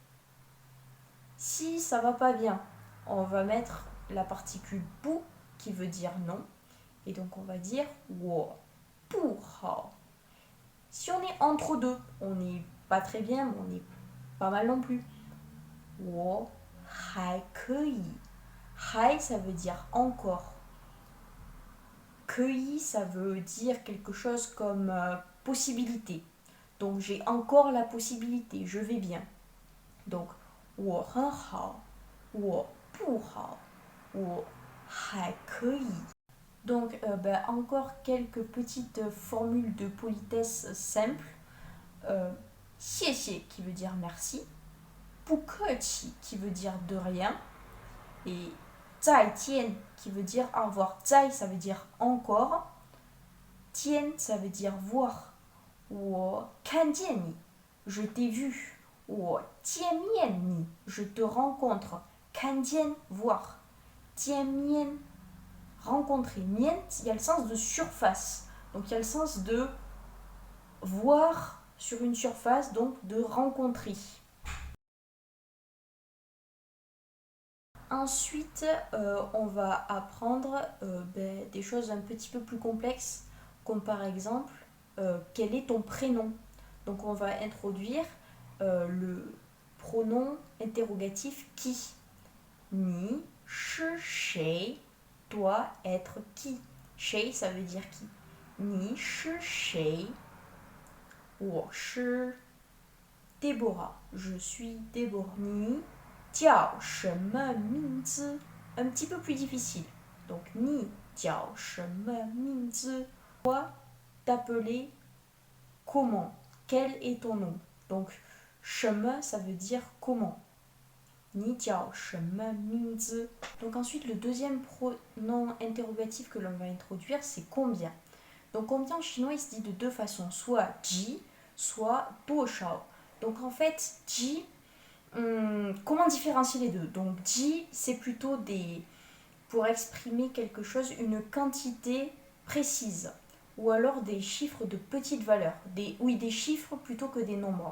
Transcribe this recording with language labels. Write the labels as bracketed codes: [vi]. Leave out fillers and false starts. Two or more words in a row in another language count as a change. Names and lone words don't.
[fr] Si ça va pas bien, on va mettre la particule bu qui veut dire non. Et donc on va dire [zh] 我不好. [fr] Si on est entre deux, on n'est pas très bien, mais on n'est pas mal non plus. [zh] 我还可以. [fr] Hai, ça veut dire encore. 可以, ça veut dire quelque chose comme possibilité. Donc j'ai encore la possibilité, je vais bien. Donc [zh] 我很好, 我不好, 我还可以. [fr] Donc, encore quelques petites formules de politesse simples. 谢谢 qui veut dire merci. 不客气 qui veut dire de rien. Et 再见 qui veut dire au revoir. 再 ça veut dire encore. 见 ça veut dire voir. [zh] 我看见你 [fr] je t'ai vu. [zh] 我见面你 [fr] je te rencontre. 看见 voir. 见面 rencontrer. Mien, il y a le sens de surface. Donc il y a le sens de voir sur une surface, donc de rencontrer. Ensuite, on va apprendre des choses un petit peu plus complexes, comme par exemple, quel est ton prénom? Donc on va introduire le pronom interrogatif qui. [zh] 你是谁, [fr] toi, être qui. Shay, ça veut dire qui. Ni, [zh] 是谁, 我是 [fr] Déborah, je suis Déborah. [zh] Ni, 叫什么名字? [fr] Un petit peu plus difficile. Donc, ni, [zh] 叫什么名字? [fr] Toi, t'appeler comment? Quel est ton nom? Donc, 什么, ça veut dire comment. [zh] Ni, 叫什么名字? [fr] Donc ensuite, le deuxième pronom interrogatif que l'on va introduire, c'est combien. Donc combien en chinois, il se dit de deux façons, soit ji, soit duoshao. Donc en fait, ji, comment différencier les deux? Donc ji, c'est plutôt pour exprimer quelque chose, une quantité précise, ou alors des chiffres de petite valeur, des chiffres plutôt que des nombres.